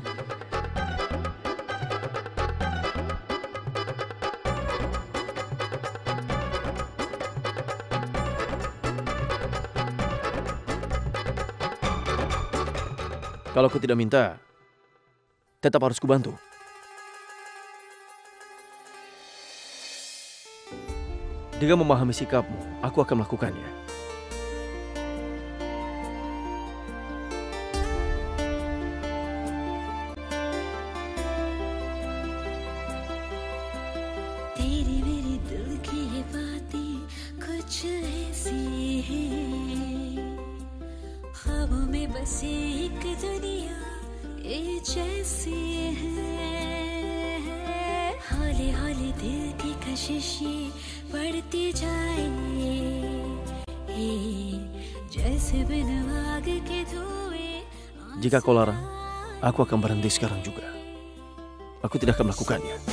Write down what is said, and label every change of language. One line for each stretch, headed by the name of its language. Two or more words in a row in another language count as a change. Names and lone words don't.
Indonesian: Kalau aku tidak minta, tetap harus kubantu. Dengan memahami sikapmu, aku akan melakukannya.
Hindi: तेरी मेरी दिल की ये बातें कुछ ऐसी हैं, ख्वाबों में बसी एक दुनिया ये जैसी है, हौले हौले दिल की कशिशें बढ़ती जाए, जैसे बिन आग के धुएं.
Indonesian: Jika kau larang, aku akan berhenti sekarang juga. Aku tidak akan melakukannya.